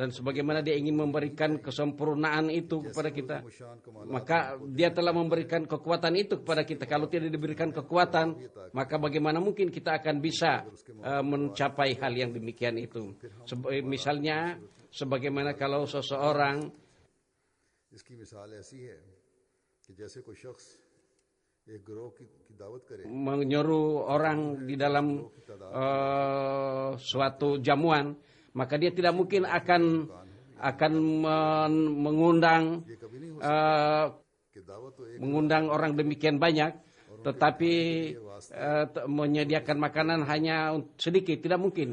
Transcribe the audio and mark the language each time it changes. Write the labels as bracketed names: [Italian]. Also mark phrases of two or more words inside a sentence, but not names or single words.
[Indonesian] dan sebagaimana dia ingin memberikan kesempurnaan itu kepada kita, maka dia telah memberikan kekuatan itu kepada kita. Kalau tidak diberikan kekuatan, maka bagaimana mungkin kita akan bisa mencapai hal yang demikian itu. Misalnya, sebagaimana kalau seseorang [Urdu] اس کی مثال ایسی ہے کہ جیسے کوئی شخص ایک گروہ کی دعوت کرے [Indonesian] menyuruh orang di dalam suatu jamuan, maka dia tidak mungkin akan mengundang orang demikian banyak, tetapi menyediakan makanan hanya sedikit, tidak mungkin.